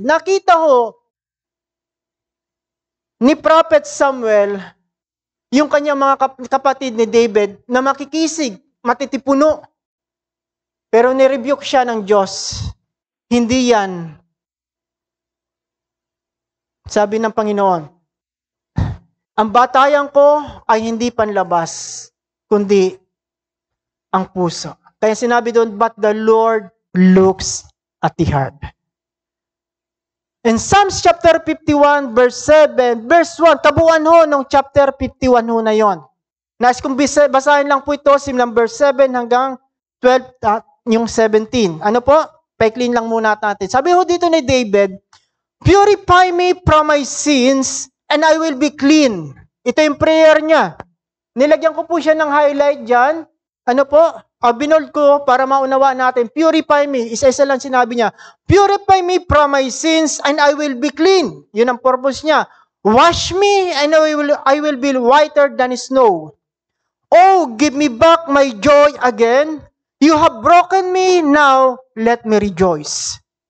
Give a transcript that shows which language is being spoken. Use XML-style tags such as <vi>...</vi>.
<tl>Nakita ho ni Prophet Samuel yung kanyang mga kapatid ni David na makikisig, matitipuno. Pero nirebuke siya ng Diyos. Hindi yan. Sabi ng Panginoon, ang batayan ko ay hindi panlabas, kundi ang puso. Kaya sinabi doon,</tl> <en>but the Lord looks at the heart.</en> <tl>In Psalms chapter 51, verse 7, verse 1, tabuan ho nung chapter 51 ho na yon. Nais kong basahin lang po ito, number 7 hanggang 12, yung 17. Ano po? Paiklin lang muna natin. Sabi ho dito ni David,</tl> <en>purify me from my sins and I will be clean.</en> <tl>Ito yung prayer niya. Nilagyan ko po siya ng highlight dyan. Ano po? Binold ko para maunawa natin.</tl> <en>Purify me.</en> <tl>Isa-isa lang sinabi niya.</tl> <en>Purify me from my sins and I will be clean.</en> <tl>Yun ang purpose niya.</tl> <en>Wash me and I will be whiter than snow. Oh, give me back my joy again. You have broken me, now let me rejoice.</en>